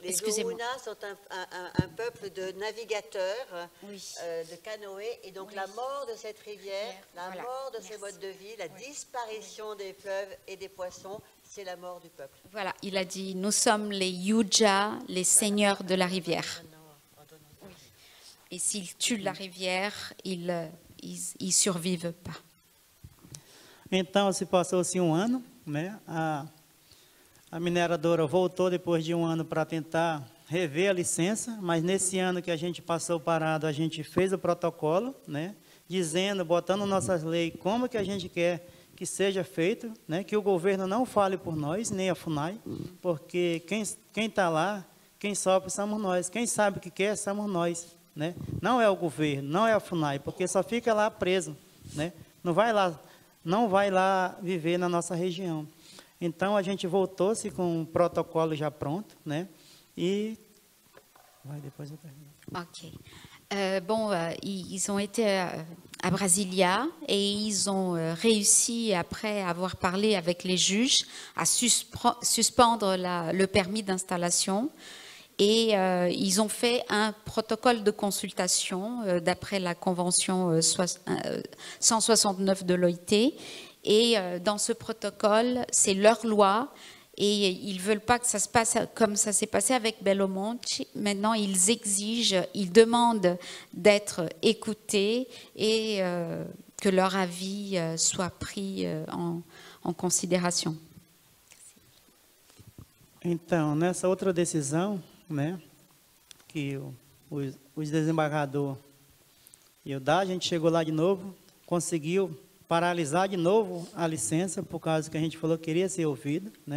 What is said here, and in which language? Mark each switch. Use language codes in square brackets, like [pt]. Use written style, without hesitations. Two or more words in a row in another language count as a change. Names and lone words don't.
[fr] Les Gouruna sont un peuple de navigateurs, de canoës, et donc la mort de cette rivière, mort de ce mode de vie, la disparition des fleuves et des poissons, c'est la mort du peuple. Voilà, il a dit, nous sommes les Iujá, les seigneurs de la rivière. Et s'ils tuent la rivière, ils survivent pas. [pt] Então, se passou-se um ano, né? A mineradora voltou depois de um ano para tentar rever a licença, mas nesse ano que a gente passou parado, a gente fez o protocolo, né? Dizendo, botando nossas leis, como que a gente quer que seja feito, né? Que o governo não fale por nós, nem a FUNAI, porque quem está lá, quem sofre somos nós, quem sabe o que quer somos nós, né? Não é o governo, não é a FUNAI, porque só fica lá preso, né? Não vai lá viver na nossa região. Então, a gente voltou-se com um protocolo já pronto, né? E... Vai, depois eu termino. Ok. [fr] Ils ont été à Brasilia et ils ont réussi, après avoir parlé avec les juges, à suspendre le permis d'installation. Et ils ont fait un protocole de consultation d'après la convention 169 de l'OIT. Et dans ce protocole, c'est leur loi. Et ils ne veulent pas que ça se passe comme ça s'est passé avec Belo Monte. Maintenant, ils exigent, ils demandent d'être écoutés et que leur avis soit pris en considération. [pt] Então, nessa outra decisão, né, que os desembargadores e o DA, a gente chegou lá de novo, conseguiu paralisar de novo a licença, por causa que a gente falou que queria ser ouvido, né?